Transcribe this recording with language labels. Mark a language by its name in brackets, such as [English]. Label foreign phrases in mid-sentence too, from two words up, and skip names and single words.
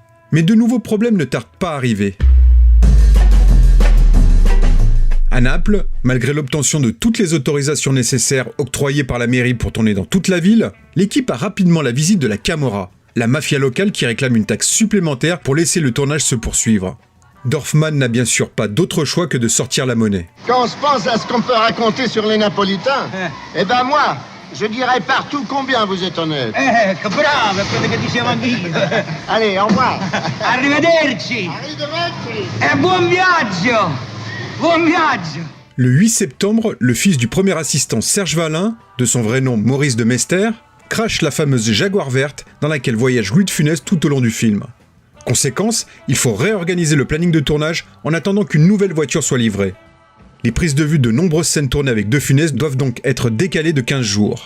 [French] Mais de nouveaux problèmes ne tardent pas à arriver. À Naples, malgré l'obtention de toutes les autorisations nécessaires octroyées par la mairie pour tourner dans toute la ville, l'équipe a rapidement la visite de la Camorra, la mafia locale qui réclame une taxe supplémentaire pour laisser le tournage se poursuivre. Dorfman n'a bien sûr pas d'autre choix que de sortir la monnaie. Quand on se pense à ce qu'on peut raconter sur les Napolitains, eh ben moi, je dirais partout combien vous êtes honnête. [Italian] Che bravo, quello che diceva anch'io. [French] Allez, au revoir. [Italian] Arrivederci. E buon viaggio. Buon viaggio. [French] Le 8 septembre, le fils du premier assistant Serge Valin, de son vrai nom Maurice de Mester, crache la fameuse Jaguar verte dans laquelle voyage Louis de Funès tout au long du film. Conséquence, il faut réorganiser le planning de tournage en attendant qu'une nouvelle voiture soit livrée. Les prises de vue de nombreuses scènes tournées avec De Funès doivent donc être décalées de 15 jours.